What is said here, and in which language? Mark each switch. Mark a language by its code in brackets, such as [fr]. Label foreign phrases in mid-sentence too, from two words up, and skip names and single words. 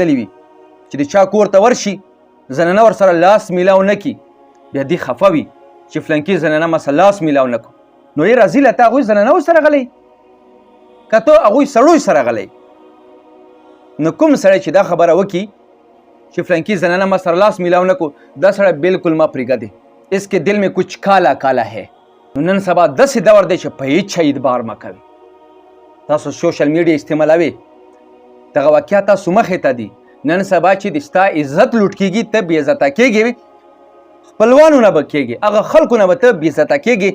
[ps] لیدلي وي چې د چا کور ته ورشي زنانه ورسره لاس میلاو نه کي بیا دې خفه وي چې فلانکي زنانه ما سره لاس میلاو نه کړو نو یې راځي له تا هغوی زنانهو سره غلی که ته هغوی سړیو سره غلی نو کوم سړی چې دا خبره وکړي چې فلانکی زنانه ما سره لاس میلاو نه کو دا سړی بالکل ما پرېږده دی [ur] اسکے دل میں کچھ کالا کالا ہے [ps] نو نن سبا داسې دور دی چې په هېڅ شی اعتبار مه کوي تاسو [en] social media [ps] استعمالوئ دغه واقعه تاسو مخې ته دي نن سبا چې د ستا عزت لوټ کېږي ته بې عزته کېږي خپلوانو نه به کېږي هغه خلکو نه به ته بې عزته کېږي